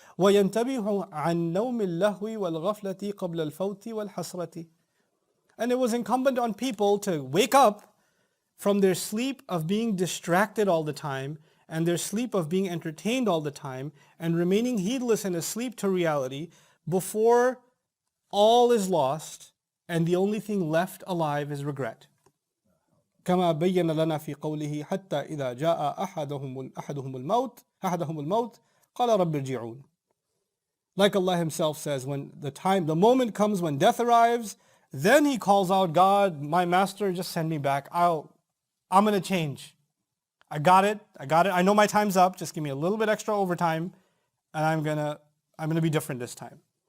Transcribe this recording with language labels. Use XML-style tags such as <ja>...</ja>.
<ar>وَيَنْتَبِهُ عَنْ نَوْمِ اللَّهْوِ وَالْغَفْلَةِ قَبْلَ الْفَوْتِ وَالْحَسْرَةِ.</ar> <en>And it was incumbent on people to wake up from their sleep of being distracted all the time and their sleep of being entertained all the time and remaining heedless and asleep to reality before all is lost and the only thing left alive is regret.</en> <ar>كما بين لنا في قوله حتى إذا جاء أحدهم الموت قال رب ارجعون.</ar> <en>Like Allah Himself says, when the moment comes when death arrives, then he calls out, God, my master, just send me back. I'm going to change. I got it. I know my time's up. Just give me a little bit extra overtime, and I'm gonna be different this time.</en>